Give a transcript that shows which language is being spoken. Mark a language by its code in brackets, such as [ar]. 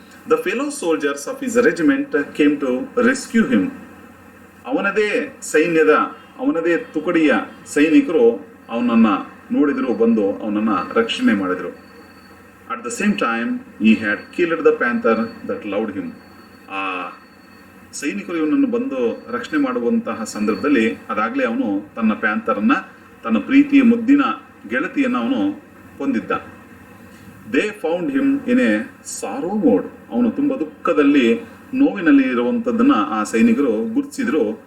[en] The fellow soldiers of his regiment came to rescue him. [kn] ಅವನದೇ ಸೈನ್ಯದ, ಅವನದೇ ತುಕಡಿಯ ಸೈನಿಕರು ಅವನನ್ನು ನೋಡಿದರು, ಬಂದು ಅವನನ್ನು ರಕ್ಷಣೆ ಮಾಡಿದರು. [en] At the same time, he had killed the panther that loved him. [kn] ಆ ಸೈನಿಕರು ಇವನನ್ನು ಬಂದು ರಕ್ಷಣೆ ಮಾಡುವಂತಹ ಸಂದರ್ಭದಲ್ಲಿ ಅದಾಗಲೇ ಅವನು ತನ್ನ ಪ್ಯಾಂಥರನ್ನ, ತನ್ನ ಪ್ರೀತಿಯ ಮುದ್ದಿನ ಗೆಳತಿಯನ್ನು ಅವನು ಕೊಂದಿದ್ದ. [en] They found him in a sorrow mode. [kn] ಅವನು ತುಂಬ ದುಃಖದಲ್ಲಿ, ನೋವಿನಲ್ಲಿ ಇರುವಂಥದ್ದನ್ನ ಆ ಸೈನಿಕರು ಗುರುತಿಸಿದ್ರು.